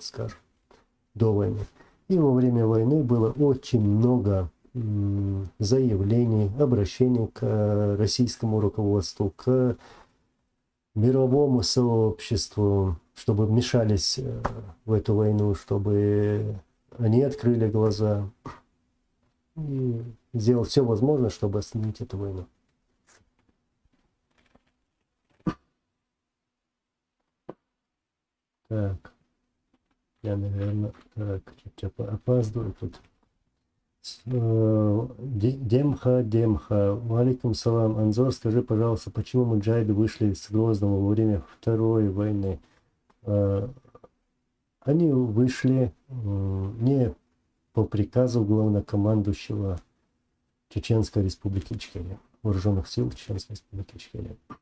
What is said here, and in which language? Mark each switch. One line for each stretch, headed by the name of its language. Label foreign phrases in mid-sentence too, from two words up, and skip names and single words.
Russian: скажем, до войны, и во время войны было очень много заявлений, обращений к российскому руководству, к мировому сообществу, чтобы вмешались в эту войну, чтобы они открыли глаза и сделал все возможное, чтобы остановить эту войну. Так, я, наверное, чуть опаздываю тут. Демха.
Arabic: وعليكم السلام.
Russian: Анзор, скажи, пожалуйста, почему муджахиды вышли с Грозного во время Второй войны? Они вышли не по приказу главнокомандующего Чеченской Республики Ичкерия, Вооруженных сил Чеченской Республики Ичкерия.